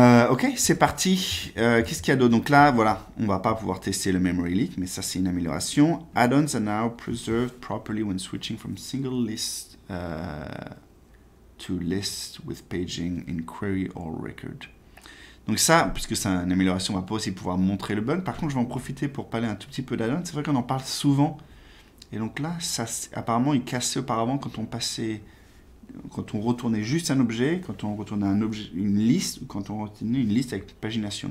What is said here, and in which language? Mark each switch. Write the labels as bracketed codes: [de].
[fr] Ok, c'est parti. Qu'est-ce qu'il y a d'autre? Donc là, voilà, on va pas pouvoir tester le memory leak, mais ça c'est une amélioration. [en] Add-ons are now preserved properly when switching from single list to list with paging in query or record. [fr] Donc ça, puisque c'est une amélioration, on va pas aussi pouvoir montrer le bug. Par contre, je vais en profiter pour parler un tout petit peu d'add-ons. C'est vrai qu'on en parle souvent. Et donc là, ça, apparemment, il cassait auparavant quand on retournait juste un objet, quand on retournait une liste, ou quand on retournait une liste avec pagination.